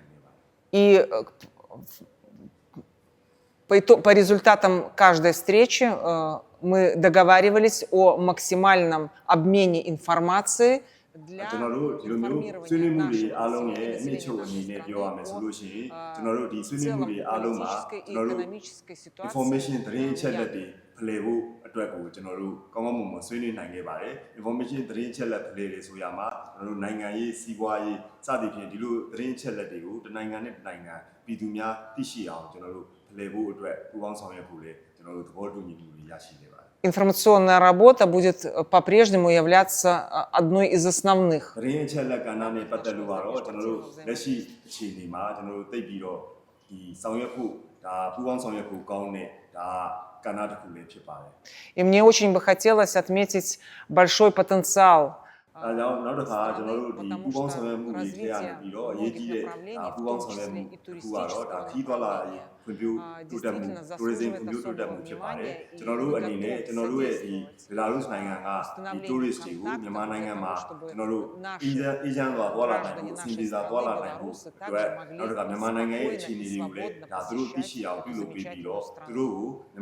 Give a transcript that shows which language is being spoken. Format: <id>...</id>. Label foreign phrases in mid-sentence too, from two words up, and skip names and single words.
<ru>И по результатам каждой встречи мы договаривались о максимальном обмене информацией для информирования нашего населения нашей страны о целом политической и экономической ситуации.</ru> <my>ဖလှယ်ဖို့အတွက်ကိုကျွန်တော်တို့ကောင်းကောင်းမွန်မွန်ဆွေးနွေးနိုင်ခဲ့ပါတယ် information သတင်းချက်လက်ဖလှယ်တွေဆိုရမှာကျွန်တော်တို့နိုင်ငံရေးစီးပွားရေးစသဖြင့်ဒီလိုသတင်းချက်လက်တွေကိုတနိုင်ငံနဲ့တနိုင်ငံပြည်သူများသိရှိအောင်ကျွန်တော်တို့ဖလှယ်ဖို့အတွက်ပူးပေါင်းဆောင်ရွက်ဖို့လည်းကျွန်တော်တို့သဘောတူညီမှုတွေရရှိခဲ့ပါတယ်</my> <ru>Информационная работа будет по-прежнему являться одной из основных.</ru> <my>သတင်းချက်လက်ကဏ္ဍနဲ့ပတ်သက်လို့ကတော့ကျွန်တော်တို့လက်ရှိအခြေအနေမှာကျွန်တော်တို့သိပြီးတော့ဒီဆောင်ရွက်ဖို့ဒါပူးပေါင်းဆောင်ရွက်ဖို့ကောင်းတဲ့ဒါ</my> <ru>И мне очень бы хотелось отметить большой потенциал, потому что развитие многих направлений, в том числе и туристического направления, действительно заслуживает особого внимания, и мы готовы установить контакты для того, чтобы наши граждане нашей страны, белорусы, также могли спокойно и свободно посещать эту замечательную страну.</ru>